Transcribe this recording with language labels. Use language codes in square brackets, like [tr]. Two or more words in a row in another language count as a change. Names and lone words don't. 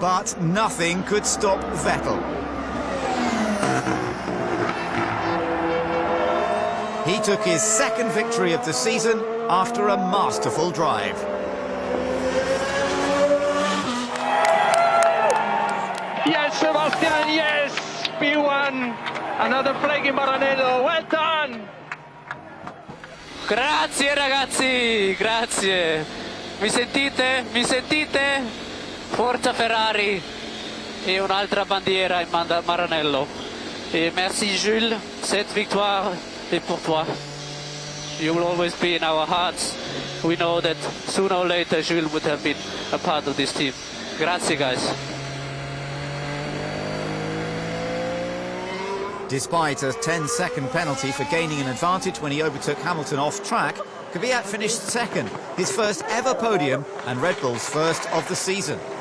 [en] But nothing could stop Vettel. He took his second victory of the season after a masterful drive. Yes, Sebastian, yes! P1, another break in Maranello, well done! [it] Grazie ragazzi, grazie. Mi sentite? Mi sentite? Forza Ferrari e un'altra bandiera in Maranello. [fr] Et merci Jules, cette victoire est pour toi. [en] You will always be in our hearts. We know that sooner or later Jules would have been a part of this team. [it] Grazie guys. [en] Despite a 10-second penalty for gaining an advantage when he overtook Hamilton off track, Kvyat finished second, his first ever podium and Red Bull's first of the season.